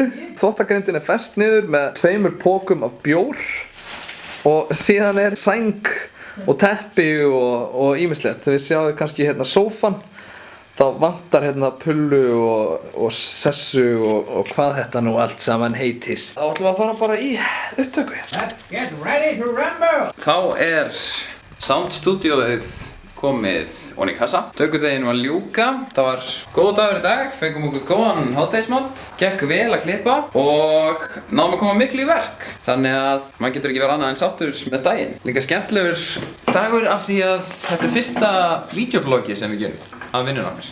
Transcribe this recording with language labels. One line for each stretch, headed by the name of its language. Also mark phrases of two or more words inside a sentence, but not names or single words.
Icelandic: Þvottagrindin er fest niður með 2 pókum af bjór og síðan er sæng og teppi og ýmislegt. Við sjáum kannski hérna sófan, þá vantar hérna pullu og sessu og hvað þetta nú allt saman heitir. Þá ætlum við að fara bara í upptöku.
English: Let's get ready to rumble!
Icelandic: Þá soundstúdíóið komið ofan í kassa. Tökudeginu var ljúka. Það var góð dagur í dag, fengum okkur góðan hádegismat, gekk vel að klippa og náðum að koma miklu í verk. Þannig að maður getur ekki verið annað en sáttur með daginn. Líka skemmtilegur dagur af því að þetta fyrsta vídeobloggi sem við gerum af vinnun okkar.